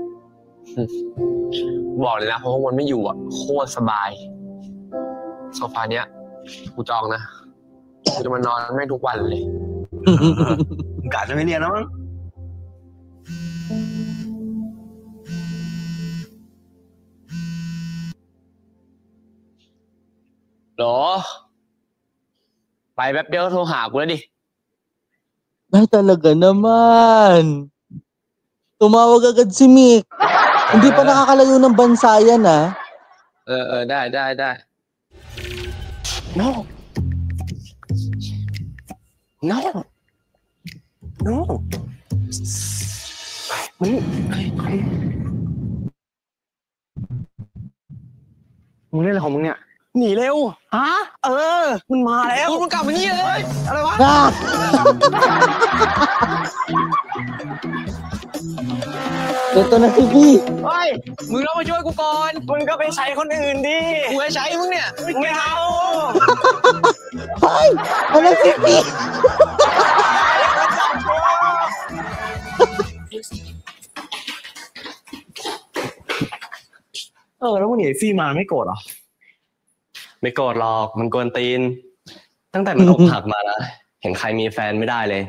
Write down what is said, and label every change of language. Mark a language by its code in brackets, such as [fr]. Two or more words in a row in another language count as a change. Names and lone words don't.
[th] บอกเลยนะเพราะว่ามันไม่อยู่อ่ะโคตรสบายโซฟาเนี้ยกูจองนะกูจะมานอนไม่ทุกวันเลย กะจะไม่เรียนแล้วมั้ง หรอ ไปแป๊บเดียวโทรหากูแล้วดิ [tl] Ay, talaga naman. Tumawag agad si Mick. Hindi pa nakakalayo ng bansa yan, ah. [th] ได้ [en] no no no [th] มึงเล่นอะไรของมึงเนี่ย หนีเร็ว ฮะ มันมาแล้ว มึงกลับมานี่เลย อะไรวะ [tl] Ah! Ito na si V. [th] เฮ้ย มึงต้องมาช่วยกูก่อน มึงก็ไปใช้คนอื่นดิ กูจะใช้มึงเนี่ย ไม่เอา [tl] Ay! Ano si V? [th] แล้วมึงหนีฟี่มาไม่โกรธหรอ ไม่โกรธหรอก มันกวนตีน ตั้งแต่มันอกหักมานะ เห็นใครมีแฟนไม่ได้เลย